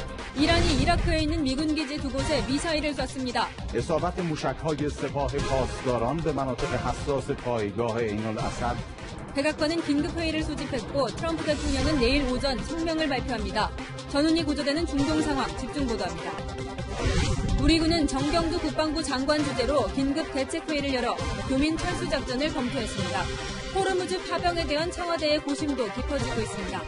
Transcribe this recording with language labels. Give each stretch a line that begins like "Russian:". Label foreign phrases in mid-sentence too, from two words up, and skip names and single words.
Korean: 이란이 이라크에 있는 미군 기지 두 곳에 미사일을 쐈습니다.
Persian: اصابت موشک‌های سپاه پاسداران به مناطق حساس پایگاه عین الاسد.
Korean: 백악관은 긴급회의를 소집했고 트럼프 대통령은 내일 오전 성명을 발표합니다. 전운이 구조되는 중동 상황 집중 보도합니다. 우리 군은 정경두 국방부 장관 주재로 긴급 대책회의를 열어 교민 철수 작전을 검토했습니다. 호르무즈 파병에 대한 청와대의 고심도 깊어지고 있습니다.